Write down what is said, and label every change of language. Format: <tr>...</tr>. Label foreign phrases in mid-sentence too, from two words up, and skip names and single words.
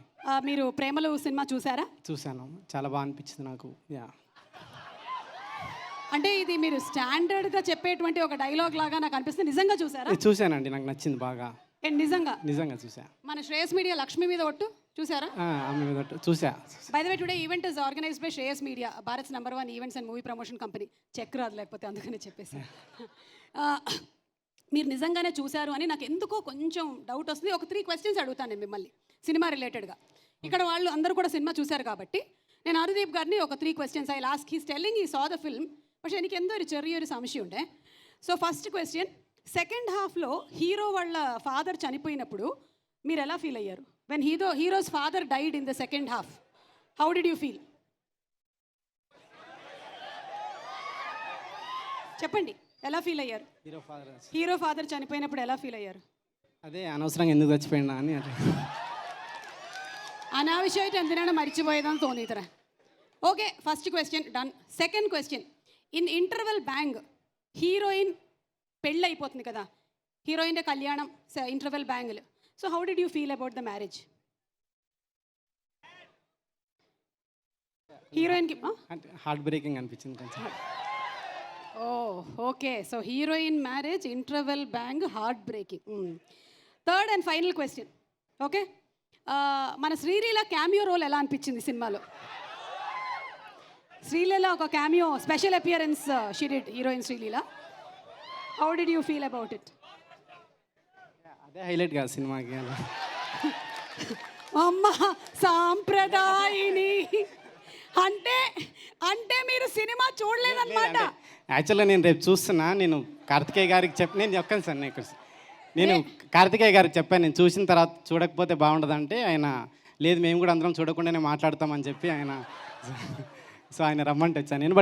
<te>మీరు ప్రేమలు సినిమా చూసారా? చూశాను, చాలా బాగా అనిపించింది నాకు. యా, అంటే ఇది మీరు స్టాండర్డ్గా చెప్పేటువంటి ఒక డైలాగ్ లాగా నాకు అనిపిస్తుంది. నిజంగా చూసారా? చూశానండి, నాకు నచ్చింది బాగా. నిజంగా నిజంగా చూసా. మన శ్రేయస్ మీడియా లక్ష్మి మీద ఒట్టు చూసారా? ఆమె మీద చూసా.</te> <en>By the way today event is organized by Shreyas Media, Bharat's #1 events and movie promotion company.</en> <te>చెక్ రాదు లేకపోతే, అందుకనే చెప్పేసి. మీరు నిజంగానే చూశారు అని నాకు ఎందుకో కొంచెం డౌట్ వస్తుంది. ఒక 3 క్వశ్చన్స్ అడుగుతాను నేను మిమ్మల్ని సినిమా రిలేటెడ్గా. ఇక్కడ వాళ్ళు అందరూ కూడా సినిమా చూశారు కాబట్టి నేను అనుదీప్ గారిని ఒక 3 క్వశ్చన్స్ ఐ లాస్ట్.</te> <en>He's telling he saw the film,</en> <ml>പക്ഷേ എനിക്ക് എന്തോ ഒരു ചെറിയൊരു സംശയമുണ്ട്.</ml> <te>సో ఫస్ట్ క్వశ్చన్, సెకండ్ హాఫ్లో హీరో వాళ్ళ ఫాదర్ చనిపోయినప్పుడు మీరు ఎలా ఫీల్ అయ్యారు?</te> <en>When hero's father died in the second half, how did you feel?</en> <te>చెప్పండి, ఎలా ఫీల్ అయ్యారు? హీరో ఫాదర్ చనిపోయినప్పుడు ఎలా ఫీల్ అయ్యారు? అదే అనవసరంగా ఎందుకు చచ్చిపోయినా అని.</te> <ml>അനാവശ്യമായിട്ട് എന്തിനാണ് മരിച്ചുപോയതെന്ന് തോന്നിയിത്ര. ഓക്കെ,</ml> <en>first question done. Second question, in interval bang</en> <te>హీరోయిన్ పెళ్ళి అయిపోతుంది కదా, హీరోయిన్ కళ్యాణం ఇంటర్వెల్ బ్యాంగ్లు.</te> <en>So how did you feel about the marriage? హీరోయిన్కి heart breaking</en> <te>అనిపించింది కొంచెం.</te> <en>Oh okay, so heroine marriage, interval bang, heart breaking. Third and final question.</en> <te>ఓకే, మన శ్రీలీల</te> <en>cameo role</en> <te>ఎలా అనిపించింది సినిమాలో?</te> <en>శ్రీలీల ఒక cameo special appearance she did, heroine శ్రీలీల. How did you feel about it?</en> <te>అదే హైలైట్ కాదు సినిమాకి. అమ్మ సాంప్రదాయిని అంటే అంటే మీరు సినిమా చూడలేదన్నమాట. యాక్చువల్గా నేను రేపు చూస్తున్నా. నేను కార్తికేయ గారికి నేను చెప్పాను సార్, నేను కార్తికేయ గారికి చెప్పాను, నేను చూసిన తర్వాత చూడకపోతే బాగుండదంటే ఆయన లేదు మేము కూడా అందరం చూడకుండానే మాట్లాడతామని చెప్పి ఆయన, సో ఆయన రమ్మంటే వచ్చాను నేను.</te>